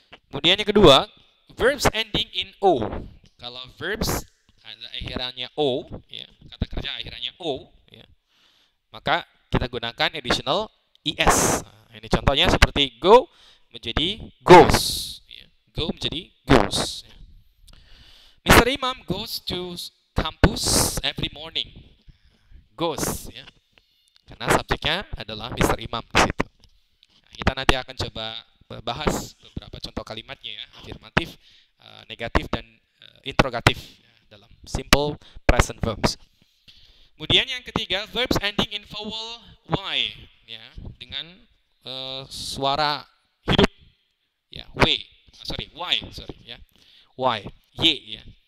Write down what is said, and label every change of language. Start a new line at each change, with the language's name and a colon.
Indonesian: Kemudian yang kedua,
English: verbs ending in o.
Indonesian: Kalau verbs ada akhirannya o, ya, kata kerja akhirannya o, ya, maka kita gunakan additional es. Nah, ini contohnya seperti go menjadi goes, ya. Go menjadi goes. Ya. Mr.
English: Imam goes to campus every morning.
Indonesian: Goes, ya, karena subjeknya adalah Mr. Imam di situ. Nah, kita nanti akan coba bahas beberapa contoh kalimatnya ya, afirmatif, negatif, dan interrogatif ya, dalam simple present verbs. Kemudian yang ketiga,
English: verbs ending in vowel y
Indonesian: ya, dengan suara hidup ya, y ya, y ya.